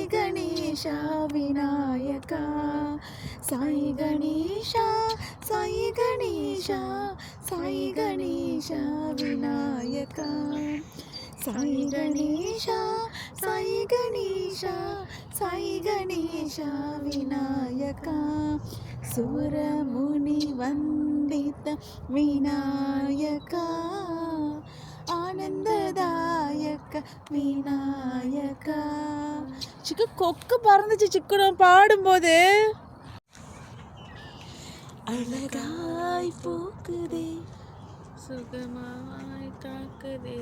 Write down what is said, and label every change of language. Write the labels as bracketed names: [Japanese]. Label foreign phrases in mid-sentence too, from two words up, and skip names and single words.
[Sanskrit] గణేశ వినాయక సాయి గణేశ సాయి గణేశ సాయి గణేశ వినాయక సాయి గణేశ సాయి గణేశ సాయి గణేశ వినాయక సురముని వందిత వినాయక आनन्ददायक विनायक. [Tamil] சிக்கு கொக்கு பறந்துச்சு சிக்கு நான் பாடும்போது. அழகாய் பூக்குதே சுகமாய் தாக்குதே